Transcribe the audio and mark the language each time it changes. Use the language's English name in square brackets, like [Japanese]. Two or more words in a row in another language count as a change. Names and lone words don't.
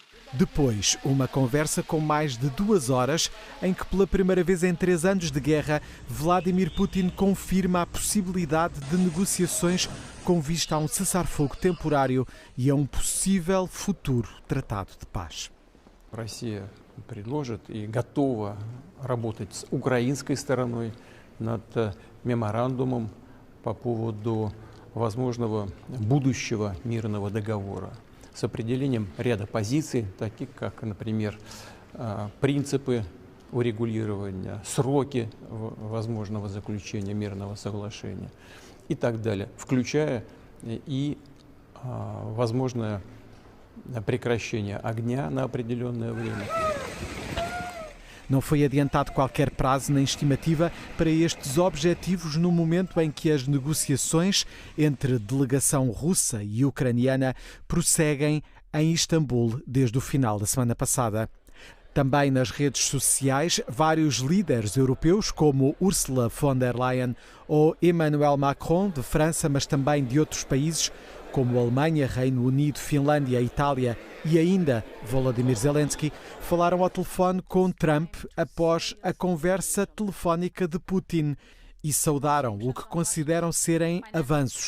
[Portuguese] Depois, uma conversa com mais de 2 horas, em que pela primeira vez em 3 anos de guerra, Vladimir Putin confirma a possibilidade de negociações com vista a um cessar-fogo temporário e a um possível futuro tratado de paz. [Russian] Россия предложит и готова работать с украинской стороной над меморандумом по поводу возможного будущего мирного договора с определением ряда позиций, таких как, например, принципы урегулирования, сроки возможного заключения мирного соглашения и так далее, включая и возможное прекращение огня на определенное время. [Portuguese] Não foi adiantado qualquer prazo nem estimativa para estes objetivos no momento em que as negociações entre delegação russa e ucraniana prosseguem em Istambul desde o final da semana passada. Também nas redes sociais, vários líderes europeus, como Ursula von der Leyen ou Emmanuel Macron, de França, mas também de outros países, como Alemanha, Reino Unido, Finlândia, Itália e ainda Volodymyr Zelensky, falaram ao telefone com Trump após a conversa telefónica de Putin e saudaram o que consideram serem avanços.